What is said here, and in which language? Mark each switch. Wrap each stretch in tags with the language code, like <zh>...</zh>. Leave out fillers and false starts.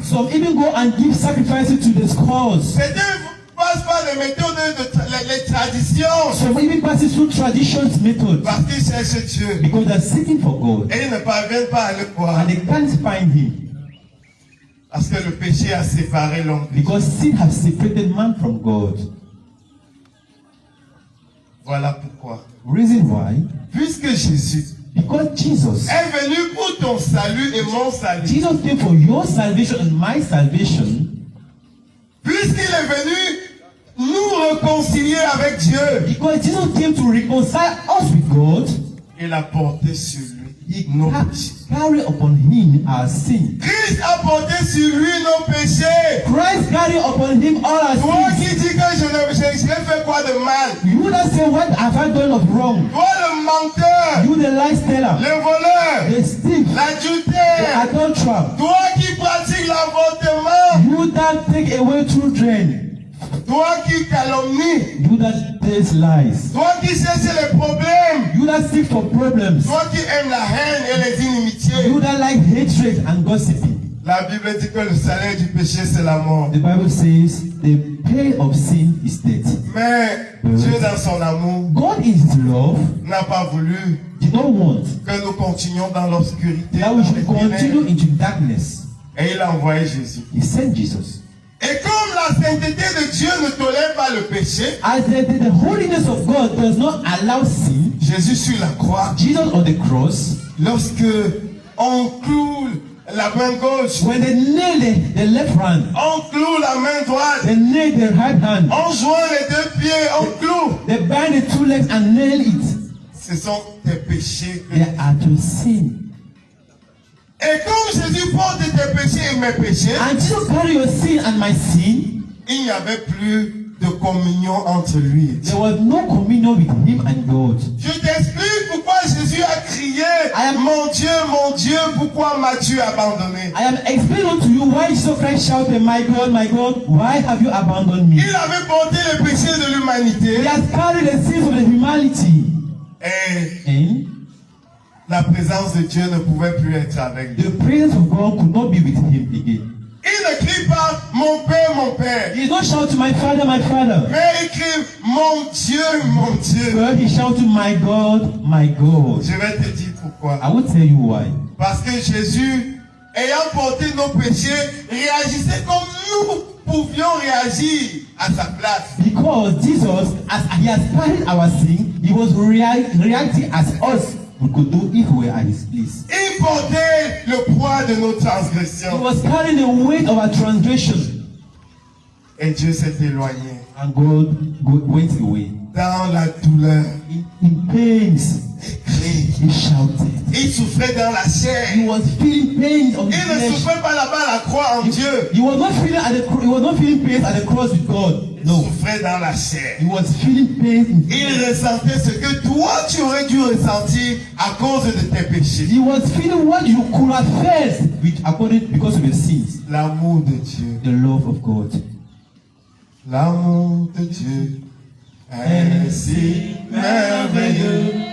<en>Some even go and give sacrifices to the skulls.</en> <fr>Certains passent par les méthodes les traditions</fr> <en>Some even passes through traditions method</en> <fr>parce qu'ils cherchent Dieu.</fr> <en>because they're seeking for God</en> <fr>Et ils ne parviennent pas à le voir</fr> <en>and they can't find Him</en> <fr>parce que le péché a séparé l'homme.</fr> <en>because sin has separated man from God.</en> <fr>Voilà pourquoi.</fr> <en>Reason why?</en> <fr>Puisque Jésus</fr> <en>Because Jesus.</en> <fr>est venu pour ton salut et mon salut.</fr> <en>Jesus came for your salvation and my salvation.</en> <fr>Puisqu'il est venu nous réconcilier avec Dieu.</fr> <en>Because Jesus came to reconcile us with God.</en> <fr>Il a porté sur lui</fr> <en>He</en> <fr>nos péchés.</fr> <en>carried upon Him our sin.</en> <fr>Christ a porté sur lui nos péchés.</fr> <en>Christ carried upon Him all our</en> <fr>Toi</fr> <en>sins.</en> <fr>qui dis que j'ai fait quoi de mal?</fr> <en>You that say, what have I done of wrong?</en> <fr>Toi le menteur,</fr> <en>You the lie stealer,</en> <fr>le voleur,</fr> <en>the thief, the</en> <fr>l'adultère.</fr> <en>adulterer.</en> <fr>Toi qui pratiques l'avortement.</fr> <en>You that take away children.</en> <fr>Toi qui calomnie.</fr> <en>You that tells lies.</en> <fr>Toi qui cherches les problèmes.</fr> <en>You that seek for problems.</en> <fr>Toi qui aimes la haine et les inimitiés.</fr> <en>You that like hatred and gossiping.</en> <fr>La Bible dit que le salaire du péché c'est la mort.</fr> <en>The Bible says the pay of sin is death.</en> <fr>Mais Dieu dans son amour</fr> <en>God in His love</en> <fr>n'a pas voulu</fr> <en>did not want</en> <fr>que nous continuions dans l'obscurité.</fr> <en>that we should continue into darkness.</en> <fr>Et il a envoyé Jésus.</fr> <en>He sent Jesus.</en> <fr>Et comme la sainteté de Dieu ne tolère pas le péché,</fr> <en>As the holiness of God does not allow sin,</en> <fr>Jésus sur la croix,</fr> <en>Jesus on the cross,</en> <fr>lorsque on cloue la main gauche,</fr> <en>when they nail the left hand,</en> <fr>on cloue la main droite,</fr> <en>they nail the right hand,</en> <fr>on joint les deux pieds, on cloue.</fr> <en>they bind the two legs and nail it.</en> <fr>Ce sont tes péchés.</fr> <en>They are to sin.</en> <fr>Et comme Jésus porte tes péchés et mes péchés,</fr> <en>And Jesus carry your sin and my sin.</en> <fr>il n'y avait plus de communion entre lui et Dieu.</fr> <en>There was no communion with him and God.</en> <fr>Je t'explique pourquoi Jésus a crié,</fr> <en>I am-</en> <fr>mon Dieu, pourquoi m'as-tu abandonné?</fr> <en>I am explaining to you why Jesus Christ shouted, my God, why have you abandoned me?</en> <fr>Il avait porté les péchés de l'humanité</fr> <en>He has carried the sins of the humanity.</en> <fr>et</fr> <en>And</en> <fr>la présence de Dieu ne pouvait plus être avec lui.</fr> <en>the presence of God could not be with him again.</en> <fr>Il ne crie pas mon Père,</fr> <en>He did not shout to my Father,</en> <fr>mais il crie mon Dieu.</fr> <en>but he shouted, my God, my God.</en> <fr>Je vais te dire pourquoi.</fr> <en>I will tell you why.</en> <fr>Parce que Jésus, ayant porté nos péchés, réagissait comme nous pouvions réagir à sa place.</fr> <en>Because Jesus, as he has carried our sin, he was reacting as us we could do if we were at his place.</en> <fr>Il portait le poids de nos</fr> <en>He</en> <fr>transgressions.</fr> <en>was carrying the weight of our transgression.</en> <fr>Et Dieu s'est éloigné.</fr> <en>And God went away.</en> <fr>Dans la douleur,</fr> <en>In pains, he shouted.</en> <fr>il souffrait dans la chair.</fr> <en>He was feeling pains on</en> <fr>Il</fr> <en>his</en> <fr>ne</fr> <en>flesh.</en> <fr>souffrait pas là-bas à la croix en Dieu.</fr> <en>He was not feeling he was not feeling pains at the cross with God.</en> <fr>Il</fr> <en>No,</en> <fr>souffrait dans la chair.</fr> <en>he was feeling pains in</en> <fr>Il</fr> <en>flesh.</en> <fr>ressentait ce que toi tu aurais dû ressentir à cause de tes péchés.</fr> <en>He was feeling what you could have felt because of your sins.</en> <fr>L'amour de Dieu.</fr> <en>The love of God.</en> <fr>L'amour de Dieu est si merveilleux.</fr>